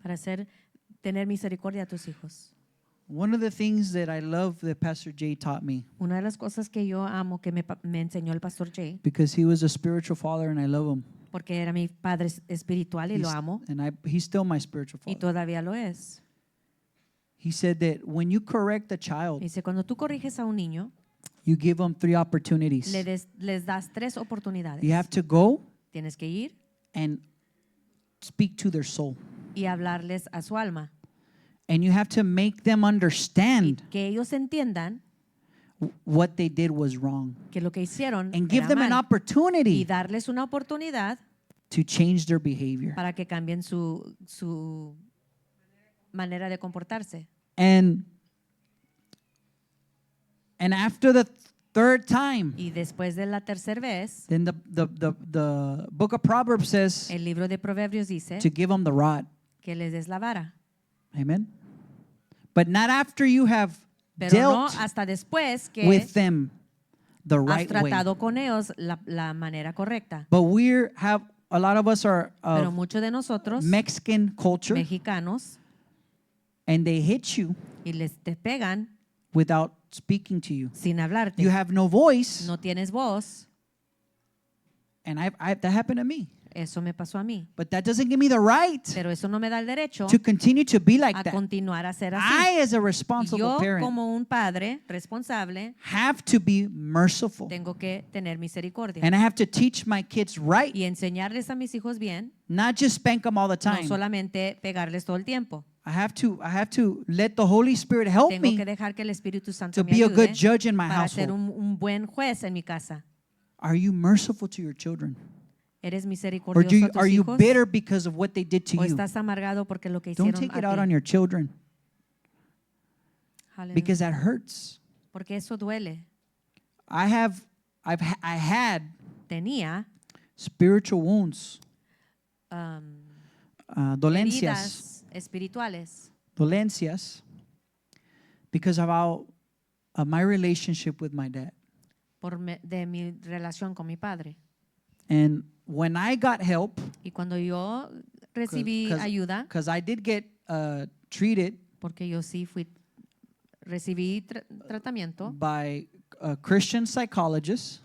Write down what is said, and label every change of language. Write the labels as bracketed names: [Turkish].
[Spanish] para tener misericordia a tus hijos. [English] One of the things that I love that Pastor Jay taught me, [Spanish] Una de las cosas que yo amo que me enseñó el pastor Jay, [English] because he was a spiritual father and I love him. [Spanish] porque era mi padre espiritual y lo [English] He's- [Spanish] amo, [English] and he's still my spiritual [Spanish] y [English] father. [Spanish] todavía lo es. [English] He said that when you correct a child, [Spanish] Dice, cuando tú corriges a un niño, [English] you give them 3 opportunities. [Spanish] les das 3 oportunidades. [English] You have to go [Spanish] Tienes que ir [English] and speak to their soul. [Spanish] y hablarles a su alma. [English] And you have to make them [Spanish] Y [English] understand [Spanish] que ellos entiendan [English] what they did was wrong. [Spanish] que lo que hicieron [English] And give [Spanish] era [English] them an [Spanish] mal. Y [English] opportunity [Spanish] darles una oportunidad [English] to change their behavior. [Spanish] para que cambien su manera de comportarse. [English] And after the 3rd time, [Spanish] Y después de la tercera vez, [English] then the book of Proverbs says [Spanish] el libro de Proverbios dice [English] to give them the rod. [Spanish] que les des la vara. [English] Amen. but not after you have [Spanish] pero no [English] dealt [Spanish] hasta después que [English] with them the [Spanish] has [English] right way. [Spanish] tratado con ellos la manera correcta. [English] But a lot of us are [Spanish] Pero [English] of [Spanish] muchos de nosotros, [English] Mexican culture, [Spanish] mexicanos, [English] and they hit you [Spanish] y te pegan [English] without speaking to you. [Spanish] sin hablarte. [English] You have no voice, [Spanish] No tienes voz. [English] and that happened to me. [Spanish] Eso me pasó a mí. [English] But that doesn't give me the right [Spanish] Pero eso no me da el derecho [English] to continue to be like [Spanish] a [English] that. [Spanish] continuar a ser así. [English] I, as a responsible [Spanish] Yo, [English] parent, [Spanish] como un padre responsable, [English] have to be merciful. [Spanish] tengo que tener misericordia [English] And I have to teach my kids right, [Spanish] y enseñarles a mis hijos bien, [English] not just spank them all the [Spanish] no [English] time. [Spanish] solamente pegarles todo el tiempo. [English] I have to let the Holy Spirit help [Spanish] Tengo que [English] me [Spanish] dejar que el Espíritu Santo [English] to [Spanish] me [English] be a [Spanish] ayude [English] good judge in my [Spanish] para ser [English] household. [Spanish] un buen juez en mi casa. [English] Are you merciful to your children? [Spanish] ¿Eres [English] Or [Spanish] misericordioso a tus [English] are you [Spanish] hijos? [English] bitter because of what they did to [Spanish] ¿O [English] you? [Spanish] estás amargado porque lo que [English] Don't [Spanish] hicieron [English] take it [Spanish] a [English] out [Spanish] ti? [English] on your children [Spanish] Aleluya. [English] because that hurts. [Spanish] Porque eso duele. [English] I had [Spanish] Tenía [English] spiritual wounds, um, [Spanish] dolencias, heridas espirituales [English] because of my relationship with my dad. [Spanish] de mi relación con mi padre. [English] And when I got help, [Spanish] Y cuando yo recibí ayuda, [English] because I did get treated [Spanish] porque yo sí recibí tratamiento [English] by a Christian psychologist,